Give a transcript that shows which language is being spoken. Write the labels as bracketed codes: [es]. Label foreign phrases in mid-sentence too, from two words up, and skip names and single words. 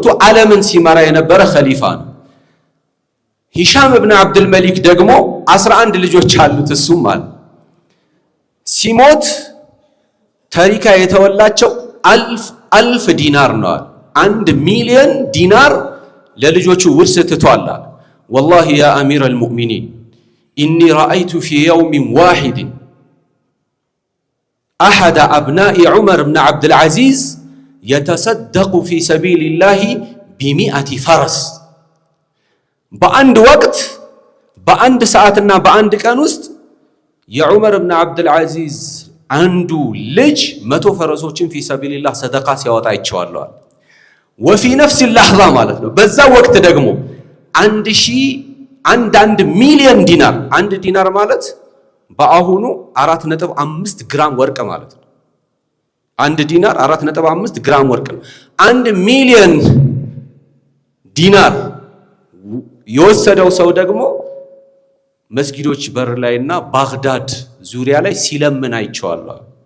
[am] ዓለምን ሲመራ የነበረ ኸሊፋ ነው ሂሻም ኢብኑ አብዱል መሊክ ደግሞ 11 ልጆች አሉት እሱም ማለት ሲሞት ታሪካ የተወላቸው አልፍ ዲናር ነው 1 ሚሊዮን ዲናር ለልጆቹ ውርስ ትቷል [ar] والله يا أمير المؤمنين إني رأيت في يوم واحد أحد أبناء عمر بن عبد العزيز يتصدق في سبيل الله ب100 فرس [am] በአንድ ወቅት በአንድ ሰዓትና በአንድ ቀን ውስጥ የዑመር ኢብኑ አብዱል አዚዝ አንዱ ልጅ 100 ፈረሶችን [ar] في سبيل الله [am] ሰደቃ ሲያወጣ ይቻላል [ar] وفي نفس اللحظة [am] ማለት ነው በዛ ወቅት ደግሞ 1 ሚሊዮን ዲናር 1 ዲናር ማለት በአሁኑ 4.5 ግራም ወርቅ ማለት ነው 1 ዲናር 4.5 ግራም ወርቅ ነው 1 ሚሊዮን ዲናር የወሰደው ሰው ደግሞ መስጊዶች በር ላይና ባግዳድ ዙሪያ ላይ ሲለምን አይቻለሁ